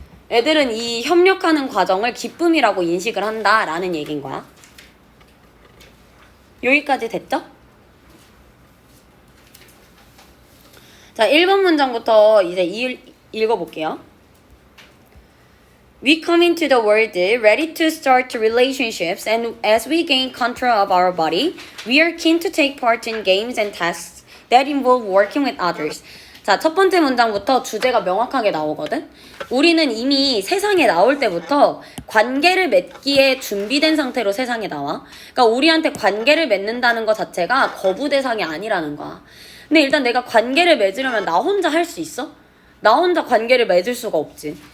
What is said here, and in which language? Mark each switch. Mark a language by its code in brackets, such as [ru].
[ko] 애들은 이 협력하는 과정을 기쁨이라고 인식을 한다라는 얘기인 거야. 여기까지 됐죠? 자, 1번 문장부터 이제 읽어볼게요. [en] We come into the world ready to start relationships, and as we gain control of our body, we are keen to take part in games and tasks that involve working with others. [ko] 자, 첫 번째 문장부터 주제가 명확하게 나오거든? 우리는 이미 세상에 나올 때부터 관계를 맺기에 준비된 상태로 세상에 나와. 그러니까 우리한테 관계를 맺는다는 것 자체가 거부 대상이 아니라는 거야. 근데 일단 내가 관계를 맺으려면 나 혼자 할 수 있어? 나 혼자 관계를 맺을 수가 없지.